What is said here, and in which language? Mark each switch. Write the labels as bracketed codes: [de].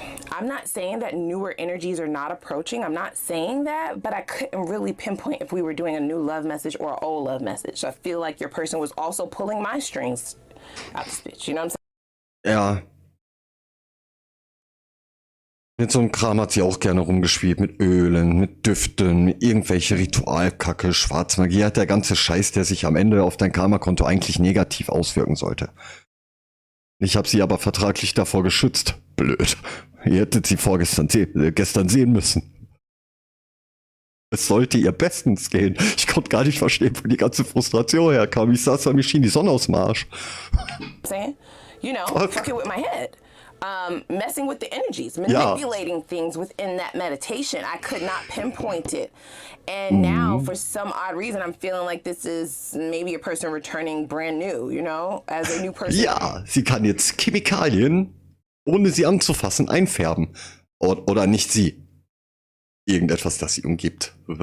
[en] I'm not saying that newer energies are not approaching. I'm not saying that, but I couldn't really pinpoint if we were doing a new love message or an old love message. So I feel like your person was also pulling my strings out this bitch. You know what I'm saying? [de] Ja. Mit so einem Kram hat sie auch gerne rumgespielt. Mit Ölen, mit Düften, mit irgendwelche Ritualkacke, Schwarzmagie. Hat der ganze Scheiß, der sich am Ende auf dein Karma-Konto eigentlich negativ auswirken sollte. Ich habe sie aber vertraglich davor geschützt. Blöd. Ihr hättet sie gestern sehen müssen. Es sollte ihr bestens gehen. Ich konnte gar nicht verstehen, wo die ganze Frustration herkam. Ich saß da, mir schien die Sonne aus dem Arsch. [en] Saying, you know, fucking with my head. Messing with the energies, manipulating things within that meditation. I could not pinpoint it. And now, for some odd reason, I'm feeling like this is maybe a person returning brand new, you know, as a new person. [de] Ja, sie kann jetzt Chemikalien, ohne sie anzufassen, einfärben. Oder nicht sie. Irgendetwas, das sie umgibt.